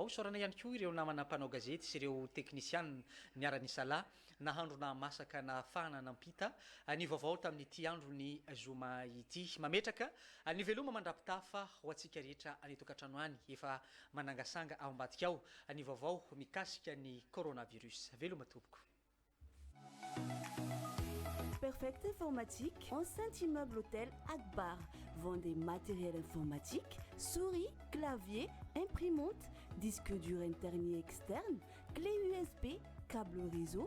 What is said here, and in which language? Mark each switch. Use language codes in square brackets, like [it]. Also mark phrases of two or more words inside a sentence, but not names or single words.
[mg] Isaorana ihany koa ireo namana mpanao gazety sy ireo teknisiana niara-ny sala nahandro na masaka na fana nampita ny vaovao tamin'ity andro ny zoma ity. Mametraka ny veloma mandrapitafa ho antsika rehetra any tokantrano any efa manangasanga ao ambadika ao ny vaovao mikasika ny coronavirus. Veloma tompoko. [fr] Perfect Informatique, enceinte immeuble hôtel Akbar, vend des matériels informatiques, souris, clavier, imprimante, disque dur interne et externe, clé USB, câble réseau.